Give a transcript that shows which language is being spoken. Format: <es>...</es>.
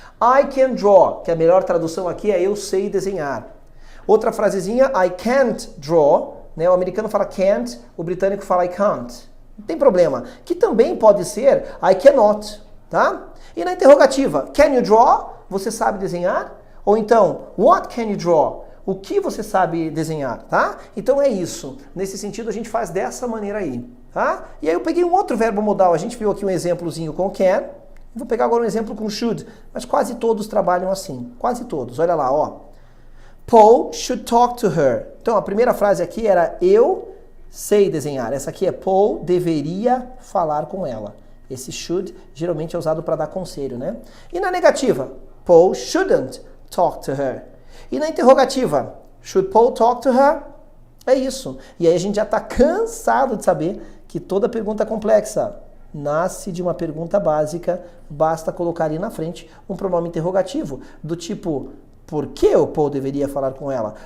<en>I can draw,</en> <pt>que a melhor tradução aqui é eu sei desenhar. Outra frasezinha,</pt> <en>I can't draw,</en> <pt>né? O americano fala can't, o britânico fala I can't. Não tem problema. Que também pode ser I cannot, tá? E na interrogativa,</pt> <en>can you draw?</en> <pt>Você sabe desenhar? Ou então,</pt> <en>what can you draw?</en> <pt>O que você sabe desenhar, tá? Então é isso. Nesse sentido, a gente faz dessa maneira aí, tá? E aí eu peguei um outro verbo modal. A gente viu aqui um exemplozinho com can. Vou pegar agora um exemplo com should. Mas quase todos trabalham assim. Quase todos. Olha lá, ó.</pt> <en>Paul should talk to her.</en> <pt>Então, a primeira frase aqui era eu sei desenhar. Essa aqui é Paul deveria falar com ela. Esse should geralmente é usado para dar conselho, né? E na negativa,</pt> <en>Paul shouldn't talk to her.</en> <pt>E na interrogativa,</pt> <en>should Paul talk to her?</en> <pt>É isso. E aí a gente já está cansado de saber que toda pergunta complexa nasce de uma pergunta básica, basta colocar ali na frente um pronome interrogativo, do tipo, por que o Paul deveria falar com ela?</pt>